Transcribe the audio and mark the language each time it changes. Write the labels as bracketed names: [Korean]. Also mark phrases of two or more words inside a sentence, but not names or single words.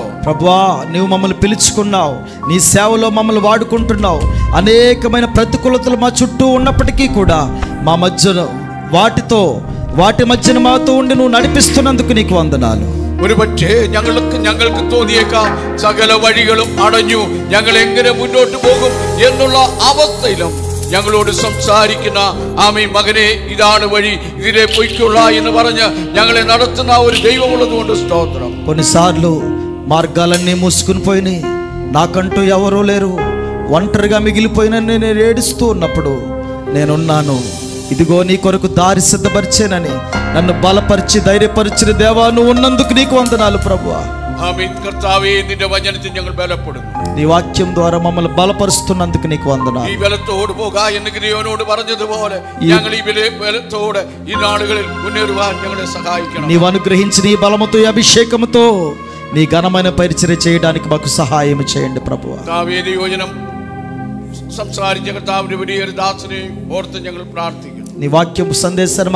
[Telugu] ప్రభువా, నీవు మమ్మల్ని పిలుచుకున్నావు, నీ సేవలో మమ్మల్ని వాడుకుంటున్నావు. అనేకమైన ప్రతికూలతలు మా చుట్టూ ఉన్నప్పటికీ కూడా మా మధ్యలో వాటి మధ్యన మాతో ఉండి నువ్వు నడిపిస్తున్నందుకు నీకు వందనాలు. [Malayalam] ഒരുപക്ഷേ ഞങ്ങൾക്ക് തോന്നിയേക്കാം സകല വഴികളും അടഞ്ഞു, ഞങ്ങൾ എങ്ങനെ മുന്നോട്ട് പോകും എന്നുള്ള അവസ്ഥയിലും ഞങ്ങളോട് സംസാരിക്കുന്ന ആമേ മകനെ, ഇതാണ് വഴി, ഇതിലെ പൊയ്ക്കൊള്ള എന്ന് പറഞ്ഞ് ഞങ്ങളെ നടത്തുന്ന ഒരു ദൈവമുള്ളത് കൊണ്ട് സ്തോത്രം. [Telugu] కొన్నిసార్లు మార్గాలన్నీ మూసుకుని పోయినాయి, నాకంటూ ఎవరూ లేరు, ఒంటరిగా మిగిలిపోయిన నేను ఏడుస్తూ ఉన్నప్పుడు నేనున్నాను. ఇదిగో నీ కొరకు దారి సిద్ధపరిచేనని నన్ను బలపరిచి ధైర్యపరిచిన దేవా, నువ్వు ఉన్నందుకు నీకు వందనాలు ప్రభువా. [Malayalam] ആമേൻ. കർത്താവേ, നിന്റെ വചനത്തിൽ ഞങ്ങൾ ബലപ്പെടുന്നു. [Telugu] నీ వాక్యం ద్వారా మమ్మల్ని బలపరుస్తున్నందుకు నీకు వందనాలు. [Malayalam] ഈ ബലത്തോട് പോകാ എന്ന് ഗിരിയോനോട് പറഞ്ഞതുപോലെ ഞങ്ങൾ ഈ ബലത്തോടെ ഈ നാളുകളിൽ മുന്നേറുവാൻ ഞങ്ങളെ സഹായിക്കണം. [Telugu] నీవు అనుగ్రహించిన ఈ బలముతో, ఈ అభిషేకముతో నీ ఘనమైన పరిచర్య చేయడానికి మాకు సహాయం చేయండి ప్రభువా. [Malayalam] കർത്താവേ, യോജനം സംസാരിച്ച കർത്താവിന്റെ വലിയൊരു ദാസനെ ഓർത്ത് ഞങ്ങൾ പ്രാർത്ഥിക്കുന്നു. [Telugu] నీ వాక్యం సందేశాన్ని